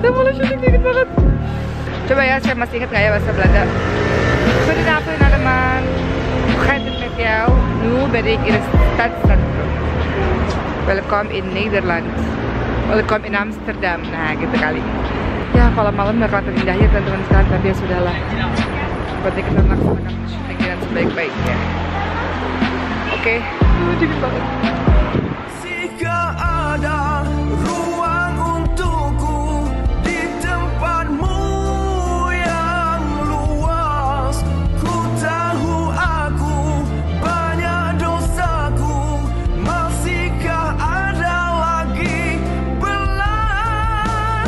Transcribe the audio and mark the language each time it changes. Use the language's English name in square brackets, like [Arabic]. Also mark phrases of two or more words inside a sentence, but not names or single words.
[Indonesian] malah syuting dikit banget. Coba ya, saya masih ingat nggak ya bahasa Belanda? [Dutch] Goedenavond allemaal. Hoe gaat het met jou? Nu ben ik in het stadscentrum. Welkom in Nederland. Welkom in Amsterdam. [Indonesian] Nah, gitu kali. Ya, kalau malam nggak kelihatan indahnya teman-teman sekalian, tapi ya sudahlah. Berarti kita melaksanakan syuting dengan sebaik-baiknya. Oke, dingin banget. Jika ada ruang untukku di tempatmu yang luas, ku tahu aku banyak dosaku, masihkah ada lagi belas?